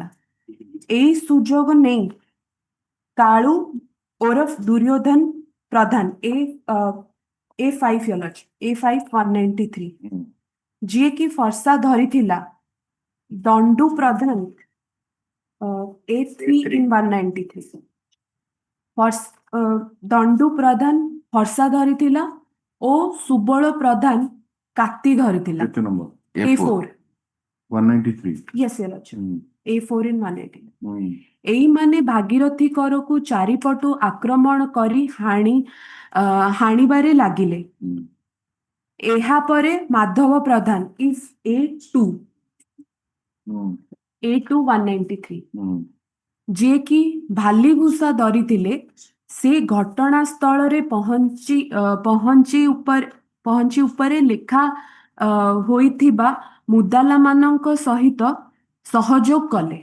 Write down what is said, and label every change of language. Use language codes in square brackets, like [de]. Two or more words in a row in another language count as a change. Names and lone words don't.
[or] ଏହି ସୁଯୋଗ ନେଇ କାଳୁ ଓରଫ ଦୁର୍ଯ୍ୟୋଧନ ପ୍ରଧାନ A5 ଯିଏକି ଫର୍ସା ଧରିଥିଲା ଦଣ୍ଡୁ ପ୍ରଧାନ A3 ଦଣ୍ଡୁ ପ୍ରଧାନ ଫର୍ସା ଧରିଥିଲା ଓ ସୁବଳ ପ୍ରଧାନ କାତି ଧରିଥିଲା। କେତେ ନମ୍ବର? A4 193 [en] yes your lordship A4 in 180 [or] ଏଇମାନେ ଭାଗୀରଥୀ କରକୁ ଚାରିପଟୁ ଆକ୍ରମଣ କରି ହାଣିବାରେ ଲାଗିଲେ। ଏହାପରେ ମାଧବ ପ୍ରଧାନ is A2 193 ଯିଏକି ଭାଲିଭୂଷା ଧରିଥିଲେ ସେ ଘଟଣାସ୍ଥଳରେ ପହଞ୍ଚି ଉପରେ ଲେଖା ହୋଇଥିବା ମୁଦାଲାମାନଙ୍କ ସହିତ ସହଯୋଗ କଲେ।